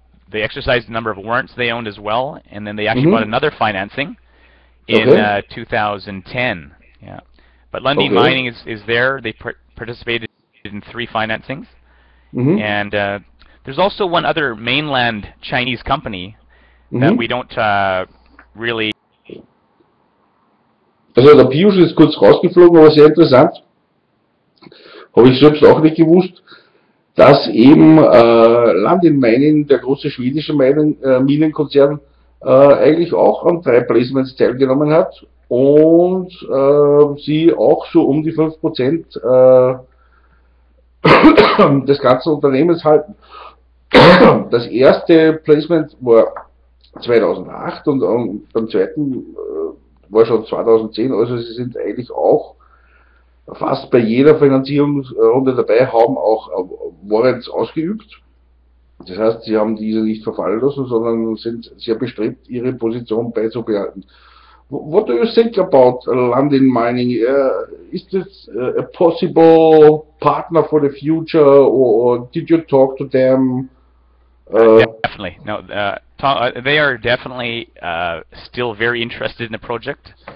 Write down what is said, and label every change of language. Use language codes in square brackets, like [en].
[en] They exercised the number of warrants they owned as well, and then they actually bought another financing in Okay. 2010. Yeah, but Lundin Okay. Mining is there. They participated in 3 financings, and there's also one other mainland Chinese company that we don't really. [de] Also der Peeyush ist kurz rausgeflogen, aber sehr interessant. Habe ich selbst auch nicht gewusst, dass eben Lundin Mining, der große schwedische Minenkonzern, eigentlich auch an 3 Placements teilgenommen hat und sie auch so um die 5% des ganzen Unternehmens halten. Das erste Placement war 2008 und beim zweiten war schon 2010, also sie sind eigentlich auch fast bei jeder Finanzierungsrunde dabei, haben auch Warrants ausgeübt. Das heißt, sie haben diese nicht verfallen lassen, sondern sind sehr bestrebt, ihre Position beizubehalten. [en] What do you think about Lundin Mining? Is this a possible partner for the future, or did you talk to them? Definitely. No, they are definitely still very interested in the project.